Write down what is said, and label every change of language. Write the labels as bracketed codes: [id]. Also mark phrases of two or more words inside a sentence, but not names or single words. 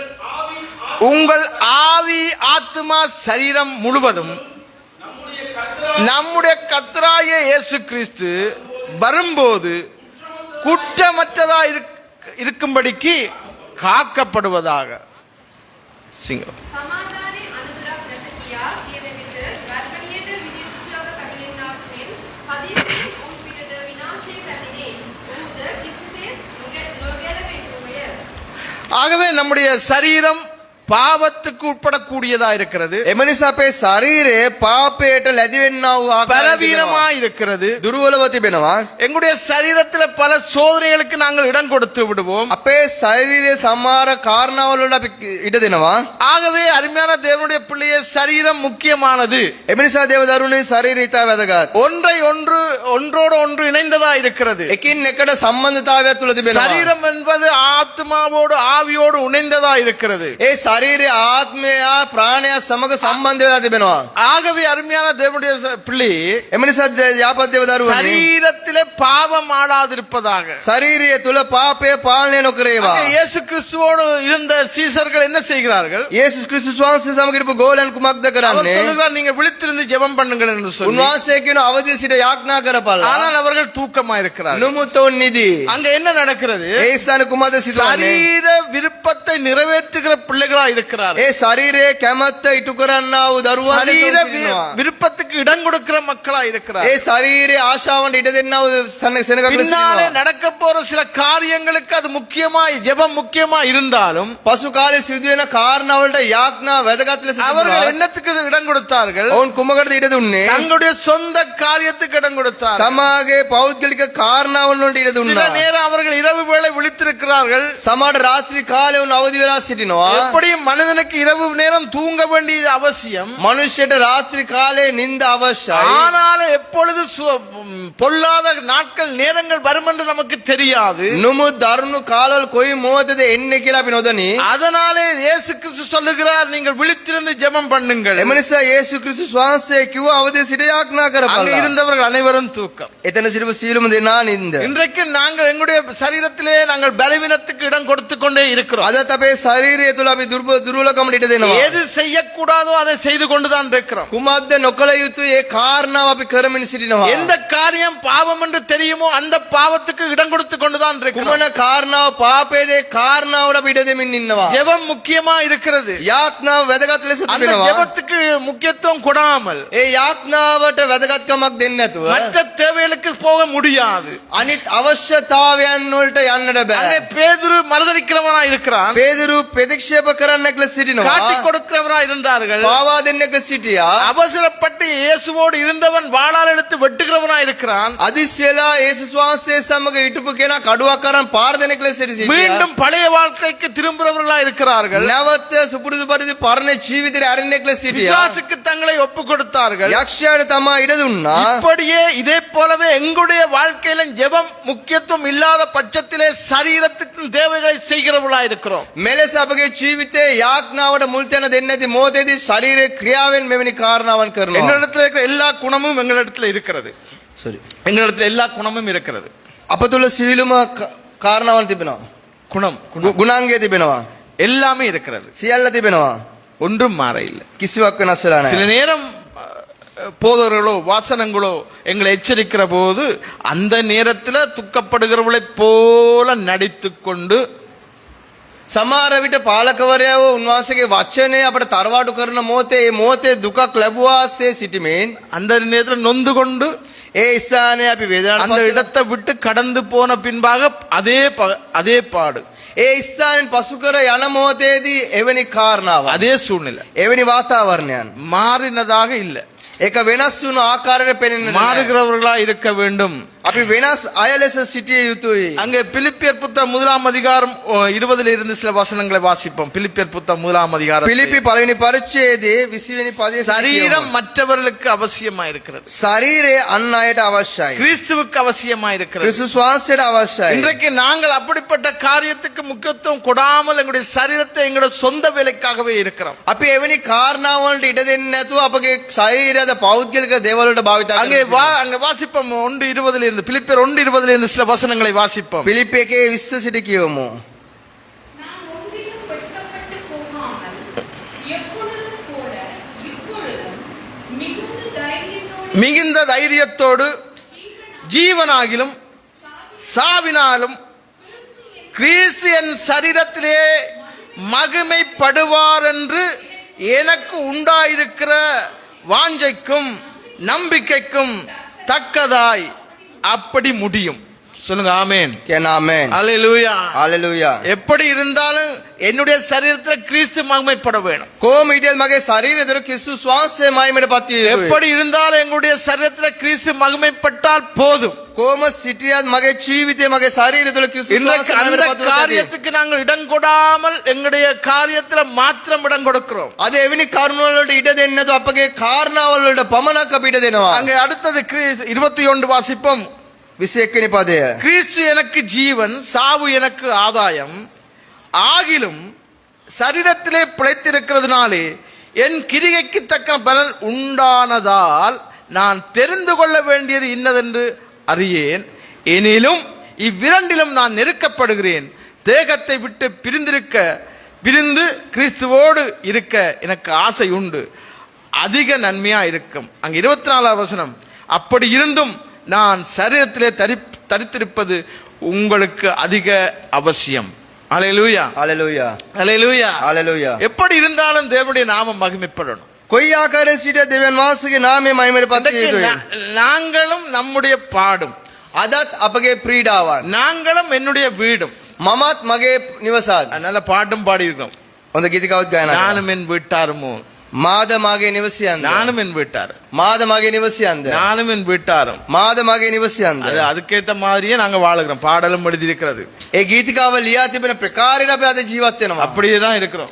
[ta] உங்கள் ஆவி ஆத்மா சரீரம் முழுவதும் நம்முடைய கர்த்தராகிய இயேசு கிறிஸ்து வரும்போது குற்றமற்றதா இருக்கும்படிக்கு காக்கப்படுவதாக. சிங்கம் [si] සමාදානයේ අනුතරක් නැත කියා කියන විට ගර්භණියට විනිශ්චයක කටලින්නාක් මෙන් හදිසියෙන් උන් පිටට විනාශය පැමිණේ. ඔහුද කිසිසේත් නොගැලවෙන්නේය. [ta] ஆகவே நம்முடைய சரீரம் பாவத்துக்கு உட்படக்கூடியதா இருக்கிறது, [si] එම නිසා අපේ ශරීරය පාපයට ලැබි වෙන්නා වූ ආකාරය [ta] பலவீனமா இருக்கிறது. [si] දුර්වලව තිබෙනවා. [ta] எங்களுடைய சரீரத்துல பல சோதனைகளுக்கு நாங்கள் இடம் கொடுத்து விடுவோம். [si] අපේ ශරීරයේ සමහර කාරණාවල අපි ඉඩ දෙනවා. [ta] ஆகவே அருமையான தேவனுடைய பிள்ளைய சரீரம் முக்கியமானது. [si] එම නිසා දේව දරුවනේ ශරීරය ඉතා වැදගත්. [ta] ஒன்றோடு ஒன்று இணைந்ததா இருக்கிறது. [si] එකින් එකට සම්බන්ධතාවයක් තුල තිබෙනවා. [ta] சரீரம் என்பது ஆத்மாவோடு ஆவியோடு இணைந்ததா இருக்கிறது. [si] ඒ ශරීරය ආත්මය ප්‍රාණය සමග සම්බන්ධ වෙලා තිබෙනවා. [ta] ஆகவே அருமையான தேவனுடைய பிள்ளை [si] එම නිසා යාපත් දේව දරුවනේ [ta] சரீரத்திலே பாவம் ஆடாதிருப்பதாக. [si] ශරීරය තුල පාපය පාලනය නොකරේවා. [ta] அங்கே இயேசு கிறிஸ்துவோடு இருந்த சீசர்கள் என்ன செய்கிறார்கள்? [si] යේසුස් ක්‍රිස්තුස් වහන්සේ සමග හිටපු ගෝලයන් කුමක්ද [ta] அவர் [si] කරන්නේ? [ta] சொல்லுகிறார், நீங்க விழித்திருந்து ஜெபம் பண்ணுங்கள் என்று சொல்லி. [si] උන්වහන්සේ කියන අවදි සිට යාඥා කරපළා. [ta] ஆனால் அவர்கள் தூக்கமா இருக்கிறார்கள். [si] නමුත් ඔවුන් නිදි. [ta] அங்க என்ன நடக்கிறது? [si] ඒ ස්ථාන කුමක්ද සිදුවන්නේ? [ta] சரீர விருப்பத்தை நிறைவேற்றுகிற பிள்ளைகளா இருக்கிறார்கள். [si] ඒ ශරීරයේ කැමැත්ත ඉටු කරන්නා වූ දරුවන් [ta] சரீர [si] සිටිනවා. [ta] விருப்பத்துக்கு இடம் கொடுக்கிற மக்களா [si] ඒ [ta] இருக்கிறார்கள். [si] ශරීරයේ ආශාවන්ට ඉඩ දෙන්නා වූ සෙනග [ta] பின்னாலே [si] සිටිනවා. [ta] நடக்க போற சில காரியங்களுக்கு அது முக்கியமா ஜெபம் முக்கியமா இருந்தாலும் [si] පසු කාලේ සිදුවෙන කාරණාවලට යාඥා වැදගත් ලෙස [ta] அவர்கள் [si] තිබුණා. [ta] என்னத்துக்கு இடம் கொடுத்தார்கள்? [si] ඔවුන් කුමකටද ඉඩ දුන්නේ? [ta] தங்களுடைய சொந்த காரியத்துக்கு இடம் கொடுத்தார்கள். [si] තමාගේ පෞද්ගලික කාරණාවලට ඉඩ [ta] சில [si] දුන්නා. [ta] நேரம் அவர்கள் இரவு வேளை விழித்திருக்கிறார்கள். [si] සමහර රාත්‍රී කාලේ උන් අවදි වෙලා සිටිනවා. [ta] எப்படியும் மனிதனுக்கு இரவு நேரம் தூங்க வேண்டியது அவசியம். [si] මනුෂ්‍යයට රාත්‍රී කාලේ නිින්ද අවශ්‍යයි. [ta] ஆனாலும் எப்பொழுது பொல்லாத நாட்கள் நேரங்கள் வரும் என்று நமக்கு தெரியாது. [si] නමුත් දරුණු කාලවල කොයි මොහොතද එන්නේ කියලා අපි නොදනි. [ta] அதனாலே இயேசு கிறிஸ்து சொல்லுகிறார், நீங்கள் விழித்திருந்து ஜெபம் பண்ணுங்கள். [si] එම නිසා යේසුස් ක්‍රිස්තුස් වහන්සේ කිව්වා අවදි සිට යාඥා [ta] அங்கே [si] කරපළා. [ta] இருந்தவர்கள் அனைவரும் தூக்கம். [si] එතන සිටපු සීලම දෙනා නිින්ද. [ta] இன்றைக்கு நாங்கள் எங்களுடைய சரீரத்திலே நாங்கள் பலவீனத்துக்கு இடம் கொடுத்து கொண்டே இருக்கிறோம். [si] අදත් අපේ ශරීරය තුල අපි දුර්වලකමට ඉඩ දෙනවා. [ta] எது செய்யக்கூடாதோ அதை செய்து கொண்டுதான் இருக்கிறோம். [si] කුමක්ද නොකළ යුතු ඒ කාරණාව අපි කරමින් සිටිනවා. [ta] எந்த காரியம் பாவம் என்று தெரியுமோ அந்த பாவத்துக்கு இடம் கொடுத்து கொண்டுதான் இருக்கிறோம். [si] කුමන කාරණාව පාපයේද ඒ කාරණාවට අපි ඉඩ දෙමින් ඉන්නවා. [ta] ஜெபம் முக்கியமா இருக்கிறது. [si] යාඥාව වැදගත් ලෙස [ta] அந்த [si] තිබෙනවා. [ta] ஜெபத்துக்கு முக்கியத்துவம் கொடாமல் [si] ඒ යාඥාවට වැදගත්කමක් දෙන්නේ නැතුව [ta] மற்ற தேவைகளுக்கு போக முடியாது. [si] අනිත් අවශ්‍යතාවයන් වලට යන්නට [ta] அங்கே [si] බෑ. [ta] பேதுரு மறுதலிக்கிறவனா இருக்கிறான். [si] පේදුරු ප්‍රතික්ෂේප කරන්නෙක් ලෙස සිටිනවා. [ta] காட்டி கொடுக்கிறவரா இருந்தார்கள். [si] පාවා දෙන්නෙක් ලෙස සිටියා. [ta] அவசரப்பட்டு இயேசுவோடு இருந்தவன் வாளால் எடுத்து வெட்டுகிறவனா இருக்கிறான். [si] අදිස්සියලා යේසුස් වහන්සේ සමග හිටපු කෙනා කඩුවක් අරන් පාර දෙනෙක් ලෙස සිටියා. [ta] மீண்டும் பழைய வாழ்க்கைக்கு திரும்புறவர்களா இருக்கிறார்கள். [si] නැවත සුපුරුදු පරිදි පරණ ජීවිතේ අරින්නෙක් ලෙස සිටියා. [ta] விசுவாசுக்கு தங்களை ஒப்பு கொடுத்தார்கள். [si] යක්ෂයාට තමා ඉඩ දුන්නා. [ta] இப்படியே இதே போலவே எங்களுடைய வாழ்க்கையில ஜெபம் முக்கியத்துவம் இல்லாத பட்சத்திலே சரீரத்துக்கு தேவைகளை செய்கிறவர்களா இருக்கிறோம். [si] මෙලෙස අපගේ ජීවිතේ යාඥාවට මුල් තැන දෙන්නේ නැති මොහොතේදී ශරීරයේ ක්‍රියාවෙන් මෙවැනි කාරණාවන් කරනවා. [ta] எங்களிடத்தில் இருக்கிற எல்லா குணமும் எங்களிடத்தில் இருக்கிறது. sorry எங்களிடத்தில் எல்லா குணமும் இருக்கிறது. [si] අප තුල සීලම කාරණාවන් තිබෙනවා. [ta] குணம் [si] ගුණාංගය තිබෙනවා. [ta] எல்லாமே இருக்கிறது. [si] සියල්ල තිබෙනවා. [ta] ஒன்றும் மாற இல்லை. [si] කිසිවක් වෙනස් වෙලා [ta] சில [si] නැහැ. [ta] நேரம் போதவர்களோ வாசனங்களோ எங்களை எச்சரிக்கிற போது அந்த நேரத்தில் துக்கப்படுகிறவளை போல நடித்துக் கொண்டு [si] සමහර විට පාලකවරයාව උන්වහන්සේගේ වචනය අපට තරවාඩු කරන මොහොතේ ඒ මොහොතේ දුකක් ලැබුවාසේ සිටීමෙන් [ta] அந்த நேரத்தில் நொந்து கொண்டு [si] ඒ ස්ථානයේ අපි [ta] அந்த [si] වේදනාවට [ta] இடத்தை விட்டு கடந்து போன பின்பாக அதே பாடு, [si] ඒ ස්ථානෙන් පසු කර යන මොහොතේදී එවැනි කාරණාවක් [ta] அதே சூழ்நிலை [si] එවැනි වාතාවරණයන් [ta] மாறினதாக இல்லை. [si] ඒක වෙනස් වුණු ආකාරයට පෙනෙන්නේ නැහැ. [ta] மாறுகிறவர்களா இருக்க வேண்டும். [si] අපි වෙනස් අය ලෙස සිටිය යුතුයි. [ta] அங்கே பிலிப்பியர் புத்தகம் 1-ம் 20 இருந்து சில வசனங்களை வாசிப்போம். பிலிப்பியர் புத்தகம் 1-ம் அதிகாரம். [si] පිලිපි පළවෙනි පරිච්ඡේදයේ 20 වෙනි පදයේ [ta] சரீரம் மற்றவர்களுக்கு அவசியமா இருக்கிறது. [si] ශරීරය අන් අයට අවශ්‍යයි. [ta] கிறிஸ்துவுக்கு அவசியமா இருக்கிறது. [si] ක්‍රිස්තුස් වහන්සේට අවශ්‍යයි. [ta] இன்றைக்கு நாங்கள் அப்படிப்பட்ட காரியத்துக்கு முக்கியத்துவம் கொடாமல் எங்களுடைய சரீரத்தை எங்களுடைய சொந்த வேலைக்காகவே இருக்கிறோம். [si] අපි එවැනි කාරණාවලට ඉඩ දෙන්නේ නැතුව අපගේ ශරීරයද පෞද්ගලික දේවල් වලට භාවිත [ta] அங்கே [si] කරනවා. [ta] அங்க வாசிப்போம் 1:20 இருந்து பிலிப்பியர் 1:20 இருந்து சில வசனங்களை வாசிப்போம். [si] පිලිපි 1:20 සිට කියවමු. [ta] நாம் ஒன்றிலும் வெட்கப்பட்டு போகாமல் எப்பொழுதும் போல இப்பொழுதும் மிகுந்த தைரியத்தோடு மிகுந்த தைரியத்தோடு ஜீவனாகிலும் சாவினாலும் கிறிஸ்து என் சரீரத்திலே மகிமைப்படுவார் என்று எனக்கு உண்டாயிருக்கிற வாஞ்சைக்கும் நம்பிக்கைக்கும் தக்கதாய் அப்படி முடியும். சொல்லுங்க ஆமென். [si] කියන ආමෙන්. [ta] அல்லேலூயா. [si] හalleluya. [ta] எப்படி இருந்தாலும் என்னுடைய சரீரத்தில் கிறிஸ்து மகிமைப்பட வேணும். [si] කොහොම හිටියත් මගේ ශරීරය තුළ ක්‍රිස්තුස් වහන්සේ මහිමයට පත් විය යුතුයි. [ta] எப்படி இருந்தாலும் எங்களுடைய சரீரத்தில் கிறிஸ்து மகிமைப்பட்டால் போதும். [si] කොහොම සිටියත් මගේ ජීවිතේ මගේ ශරීරය තුළ ක්‍රිස්තුස් [ta] இன்றைக்கு [si] වහන්සේ [ta] அந்த [si] මහිමයට පත් වුණා. [ta] காரியத்துக்கு நாங்கள் இடம் கொடாமல் எங்களுடைய காரியத்தில் மாத்திரம் இடம் கொடுக்கிறோம். [si] අද එවැනි කරුණ වලට ඉඩ දෙන්නේ නැතුව අපගේ කාරණාවල් වලට පමණක් අපි ඉඩ දෙනවා. [ta] அங்கே அடுத்தது 21 வாசிப்போம். [si] 21 වෙනි පදය. [ta] கிறிஸ்து எனக்கு ஜீவன், சாவு எனக்கு ஆதாயம். ஆகிலும் சரீரத்திலே பிழைத்திருக்கிறதுனாலே என் கிரிகைக்கு தக்க பலன் உண்டானதால் நான் தெரிந்து கொள்ள வேண்டியது இன்னதென்று அறியேன். எனிலும் இவ்விரண்டிலும் நான் நெருக்கப்படுகிறேன். தேகத்தை விட்டு பிரிந்து கிறிஸ்துவோடு இருக்க எனக்கு ஆசை உண்டு. அதிக நன்மையா இருக்கும். அங்க 24 வசனம். அப்படி இருந்தும் நான் சரீரத்திலே தரித்திருப்பது உங்களுக்கு அதிக அவசியம். அல்லேலூயா. [si] හalleluya. [ta] அல்லேலூயா. [si] හalleluya. [ta] எப்படி இருந்தாலும் தேவனுடைய நாமம் மகிமைப்படணும். [si] කොයි ආකාරයෙන් සිටිය දෙවියන් වහන්සේගේ නාමය මහිමයට පත් විය [ta] இன்றைக்கு [si] යුතුයි. [ta] நாங்களும் நம்முடைய பாடும், [si] අදත් අපගේ ප්‍රීඩාවන් [ta] நாங்களும் என்னுடைய வீடும் [si] මමත් මගේ නිවසත් [ta] நல்ல பாட்டும் பாடி இருக்கோம். [si] හොඳ ගීතිකාවක් ගායනා කරනවා. [ta] நானும் என் வீட்டாருமோ, [si] මාද මගේ නිවසියන්ද [ta] நானும் என் வீட்டார், [si] මාද මගේ නිවසියන්ද [ta] நானும் என் வீட்டாரும். [si] මාද මගේ නිවසියන්ද [ta] அது அதுக்கேத்த மாதிரியே நாங்க வாழுகிறோம். பாடலும் எழுதி இருக்கிறது. [si] ඒ ගීතිකාව ලියා තිබෙන ප්‍රකාරයට අපි අද ජීවත් වෙනවා. [ta] அப்படியே தான் இருக்கிறோம்.